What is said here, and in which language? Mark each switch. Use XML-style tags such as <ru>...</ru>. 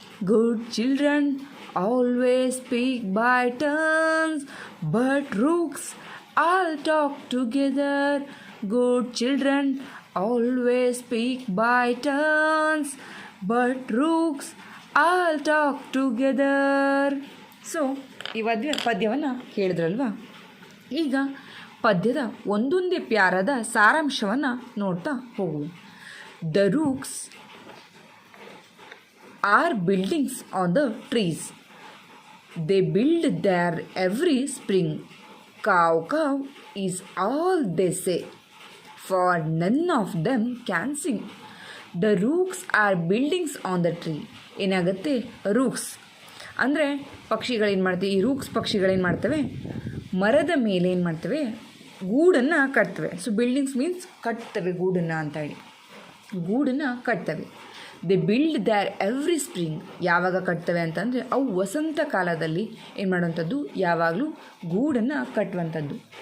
<en>Good children always speak by turns, but rooks all talk together. Good children always speak by turns, but rooks all talk together.</en> <kn>So ಈ ಪದ್ಯವನ್ನು ಕೇಳಿದ್ರಲ್ವಾ? ಈಗ ಪದ್ಯದ ಒಂದೊಂದೇ ಪ್ಯಾರದ ಸಾರಾಂಶವನ್ನು ನೋಡ್ತಾ ಹೋಗುವ.</kn> <en>The rooks are buildings on the trees. They build there every spring. Cow, cow is all they say, for none of them can sing. The rooks are buildings on the tree.</en> <kn>ಏನಾಗುತ್ತೆ, ರೂಕ್ಸ್ ಅಂದರೆ ಪಕ್ಷಿಗಳೇನು ಮಾಡ್ತವೆ, ಈ ರೂಕ್ಸ್ ಪಕ್ಷಿಗಳೇನು ಮಾಡ್ತವೆ, ಮರದ ಮೇಲೆ ಏನು ಮಾಡ್ತವೆ, ಗೂಡನ್ನು ಕಟ್ತವೆ. ಸೊ</kn> <en>buildings means</en> <kn>ಕಟ್ತವೆ ಗೂಡನ್ನು ಅಂತ ಹೇಳಿ, ಗೂಡನ್ನು ಕಟ್ತವೆ.</kn> <en>They build there every spring.</en> <kn>ಯಾವಾಗ ಕಟ್ತವೆ ಅಂತಂದರೆ ಅವು ವಸಂತ ಕಾಲದಲ್ಲಿ ಏನು ಮಾಡುವಂಥದ್ದು, ಯಾವಾಗಲೂ ಗೂಡನ್ನು ಕಟ್ಟುವಂಥದ್ದು.</kn>